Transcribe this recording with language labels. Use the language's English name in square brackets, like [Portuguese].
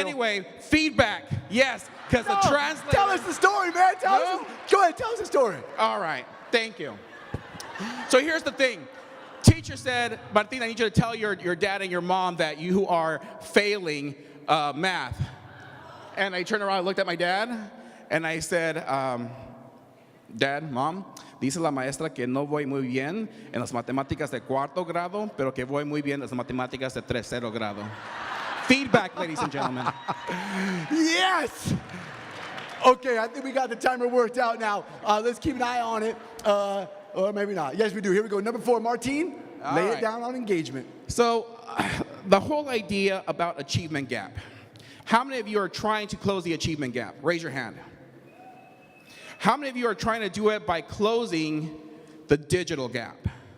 [English] Anyway, feedback, yes, because the translator. Tell us the story, man. Go ahead, tell us the story. All right, thank you. So here's the thing. Teacher said, Martin, I need you to tell your dad and your mom that you are failing math. And I turned around and looked at my dad, and I said, Dad, Mom, [Spanish] dice la maestra que no voy muy bien en las matemáticas de 4º grado, pero que voy muy bien en las matemáticas de 3º grado. [English] Feedback, ladies and gentlemen. Yes! Okay, I think we got the timer worked out now. Let's keep an eye on it. Or maybe not. Yes, we do. Here we go. Number 4, Martine, lay it down on engagement. So, the whole idea about achievement gap. How many of you are trying to close the achievement gap? Raise your hand. How many of you are trying to do it by closing the digital gap?